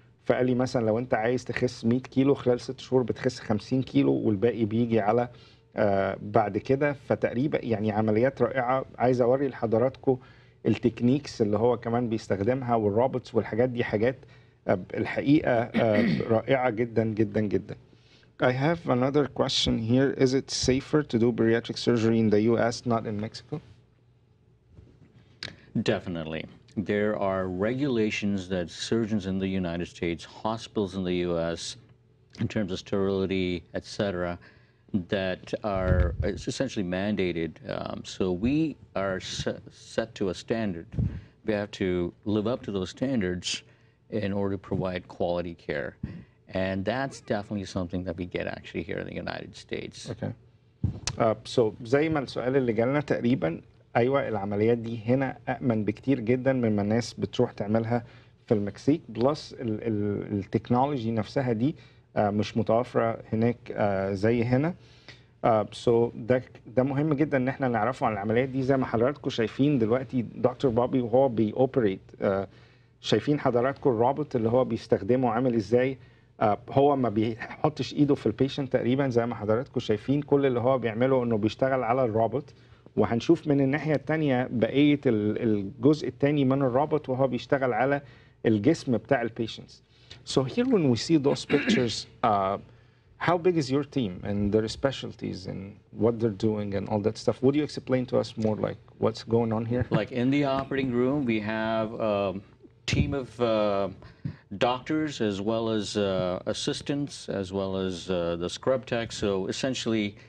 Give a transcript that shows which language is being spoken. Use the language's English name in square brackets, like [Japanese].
[Arabic] فقال لي مثلا لو أنت عايز تخس 100 كيلو خلال 6 شهور بتخس 50 كيلو والباقي بيجي على بعد كده. فتقريبا يعني عمليات رائعة. عايز أوري لحضراتكم التكنيكس اللي هو كمان بيستخدمها والروبوتس والحاجات دي، حاجات الحقيقة رائعة جدا جدا جدا. [English] I have another question here. Is it safer to do bariatric surgery in the US, not in Mexico? Definitely. There are regulations that surgeons in the United States, hospitals in the US, in terms of sterility, etc., that are essentially mandated. So we are set to a standard. We have to live up to those standards in order to provide quality care. And that's definitely something that we get actually here in the United States. Okay. [Arabic] So زي ما السؤال اللي جالنا تقريبا، ايوه العمليات دي هنا أأمن بكتير جدا مما الناس بتروح تعملها في المكسيك، بلس التكنولوجي نفسها دي مش متوفرة هناك زي هنا. سو ده مهم جدا ان احنا نعرفه عن العمليات دي. زي ما حضراتكم شايفين دلوقتي دكتور بابي وهو بيوبريت، شايفين حضراتكم الروبوت اللي هو بيستخدمه عامل ازاي. هو ما بيحطش ايده في البيشنت تقريبا، زي ما حضراتكم شايفين كل اللي هو بيعمله انه بيشتغل على الروبوت. وهنشوف من الناحية التانية بقية الجزء التاني من الروبوت وهو بيشتغل على الجسم بتاع البيشنتس. [English] So here when we see those pictures, how big is your team and their specialties and what they're doing and all that stuff? Would you explain to us more like what's going on here? Like in the operating room, we have a team of doctors as well as assistants, as well as the scrub tech. So essentially,